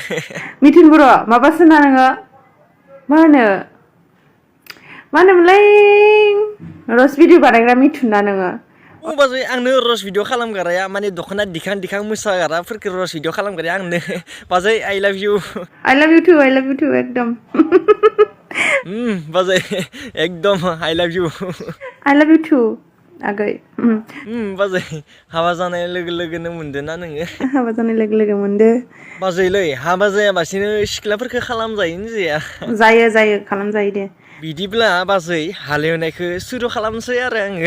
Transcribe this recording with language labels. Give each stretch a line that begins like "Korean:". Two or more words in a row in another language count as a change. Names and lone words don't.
Bodo: मिथुन बर' माबासो ना नोङो मा होनोमोनलाय
English: roast video
Bodo: बानायग्रा मिथुन ना नोङो औ बाजै आंनो
English: roast video
Bodo: खालामग्राया माने दख'ना दिखां मोसाग्राफोरखौ
English: roast video
Bodo: खालामग्राया आंनो बाजै
English: I love you I love you too एकदम
Bodo: बाजै एकदम
English: I love you I love you too आगै
Bodo: बाजै हाबा जानाय लोगो लोगोनो मोनदों ना नोङो हाबा जानाय लोगो मोनदो बाजैलै हाबा जायाबासिनो सिख्लाफोरखौ खालामजायोनो जाया जायो खालामजायो दे बिदिब्ला बाजै हालेवनायखौ सुरु खालामसै आरो आङो